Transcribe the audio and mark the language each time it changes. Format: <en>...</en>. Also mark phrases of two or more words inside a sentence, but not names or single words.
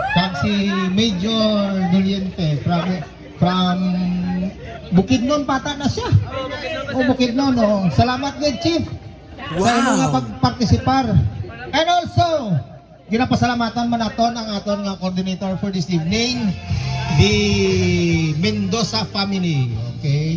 <hil>Kag si Major Doliente from Bukidnon pata na siya. Bukidnon. Salamat good Chief. Sa imong nga pagpartisipar.</hil> <en>And also,</en> <hil>ginapasalamatan man naton ang aton nga coordinator</hil> <en>for this evening, the Mendoza family.</en> <hil>Okay?</hil>